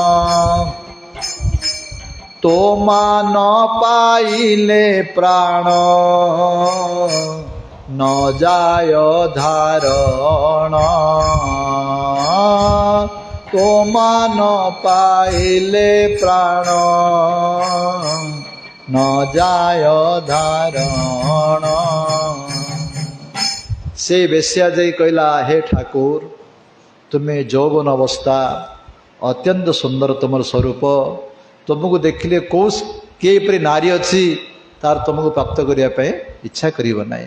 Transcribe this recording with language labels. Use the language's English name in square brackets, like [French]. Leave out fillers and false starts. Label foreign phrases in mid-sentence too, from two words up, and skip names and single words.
[Bangla] তোমা ন পাইলে প্রাণ ন যায় ধারণ, তোমা ন পাইলে প্রাণ ন যায় ধারণ। [Odia] ସେ ବେଶ୍ୟା ଯାଇ କହିଲା, ହେ ଠାକୁର ତୁମେ ଯୌବନ ଅବସ୍ଥା, ଅତ୍ୟନ୍ତ ସୁନ୍ଦର ତୁମର ସ୍ୱରୂପ, ତୁମକୁ ଦେଖିଲେ କିପରି ନାରୀ ଅଛି ତାର ତୁମକୁ ପ୍ରାପ୍ତ କରିବା ପାଇଁ ଇଚ୍ଛା କରିବ ନାହିଁ।